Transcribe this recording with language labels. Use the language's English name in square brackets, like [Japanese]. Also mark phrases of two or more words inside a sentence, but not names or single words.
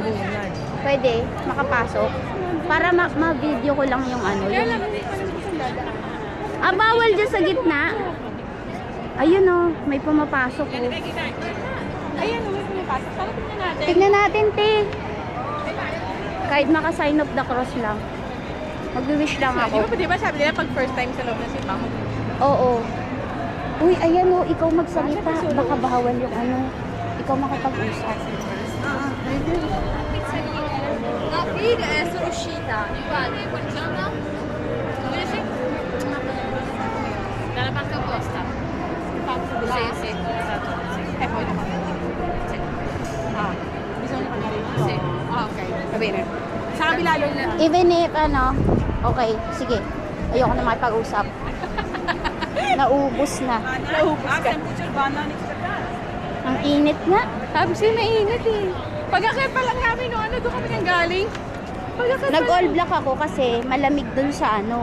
[Filipino] Pwede, makapasok. Para ma-video ko lang yung ano. Yung... bawal dyan sa gitna. Ayun o, may pumapasok o. Ayan, may pumapasok. Para tingnan natin. Tignan natin, te. Kahit maka- [English] sign of the cross [Filipino] lang. Mag-wish lang ako. Di ba sabi nila pag [English] first time [Filipino] sa loob ng simbahan? Oo. Uy, ayan o, ikaw magsalita. Baka bawal yung ano. Ikaw makapag-usap. [Italian] Figa è uscita. Guarda, buongiorno. Invece? Dalla parte opposta. Sì, sì, esatto. E poi da parte. Sì. Bisogna pagare il Sì. Ok, va bene. [Filipino] Sa kabila yun. [English] Even if [Filipino] ano, okay, sige. Ayoko na makipag-usap. Naubos na. Naubos ka. Ang init nga. Sabi siya mainit eh. Pagkakit pa lang namin, no, ano doon kami nang galing? Nag-all black ako kasi malamig dun sa ano.